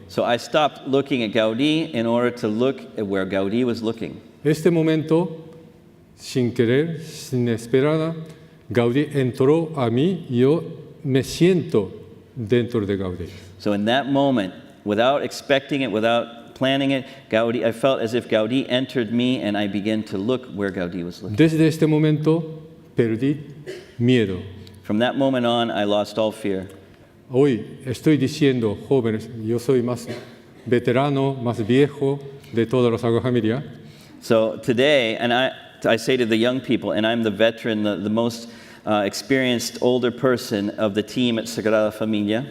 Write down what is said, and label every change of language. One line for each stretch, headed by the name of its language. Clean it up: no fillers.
English: So I stopped looking at Gaudí in order to look at where Gaudí was looking.
Spanish: Este momento, sin querer, sin esperar, Gaudí entró a mí, yo me siento dentro de Gaudí.
English: So in that moment, without expecting it, without planning it, I felt as if Gaudí entered me and I began to look where Gaudí was looking.
Spanish: Desde este momento perdí miedo.
English: From that moment on, I lost all fear.
Spanish: Hoy estoy diciendo, jóvenes, yo soy más veterano, más viejo de toda la Sagrada Familia.
English: So today, and I say to the young people, and I'm the veteran, the most experienced older person of the team at Sagrada Familia.